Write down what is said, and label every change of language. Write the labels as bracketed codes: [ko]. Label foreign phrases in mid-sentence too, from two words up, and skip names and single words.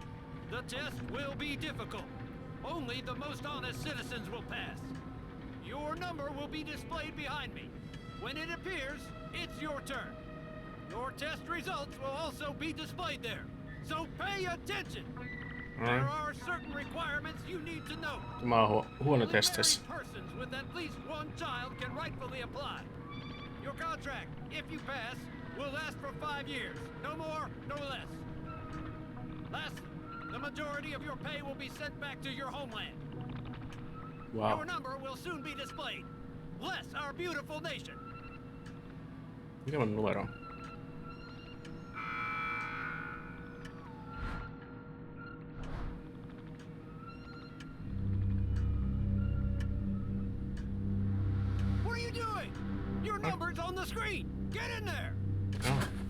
[en] The test will be difficult. Only the most honest citizens will pass. Your number will be displayed behind me. When it appears, it's your turn. Your test results will also be displayed there. So pay attention. There are certain requirements you need to know. [fi] Tämä on huono testissä. [en] Persons with at least one child can rightfully apply. Your contract, if you pass, will last for 5 years. No more, no less. Lastly, the majority of your pay will be sent back to your homeland. Wow. Your number will soon be displayed. Bless our beautiful nation. [fi] Mikä on numero? [en] What are you doing? Your number's on the screen. Get in there. Oh.